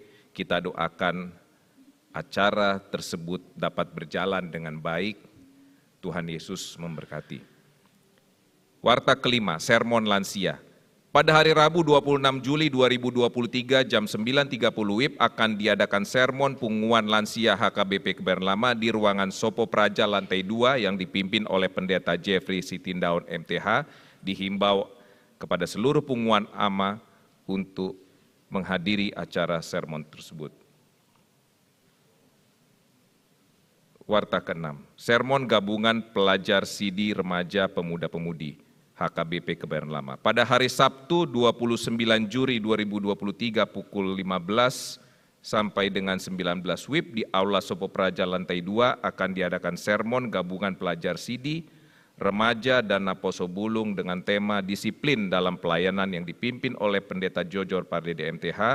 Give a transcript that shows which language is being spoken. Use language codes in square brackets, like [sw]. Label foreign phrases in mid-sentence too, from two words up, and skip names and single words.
[id] Kita doakan acara tersebut dapat berjalan dengan baik. Tuhan Yesus memberkati. Warta kelima, sermon lansia. Pada hari Rabu 26 Juli 2023 jam 9.30 WIB akan diadakan sermon punguan lansia HKBP Kebayoran Lama di ruangan Sopo Praja lantai 2 yang dipimpin oleh Pendeta Jeffrey Sitindaun MTH. Dihimbau kepada seluruh [bbc] punguan ama [id] untuk menghadiri acara sermon tersebut. Warta ke-6, sermon gabungan pelajar CD Remaja Pemuda-Pemudi HKBP Kebayoran Lama. Pada hari Sabtu 29 Juli 2023 pukul 15 sampai dengan 19 WIB di Aula Sopo Praja lantai 2 akan diadakan sermon gabungan pelajar CD Remaja dan [bbc] Naposo Bulung [id] dengan tema disiplin dalam pelayanan yang dipimpin oleh Pendeta Jojor Pardede MTH.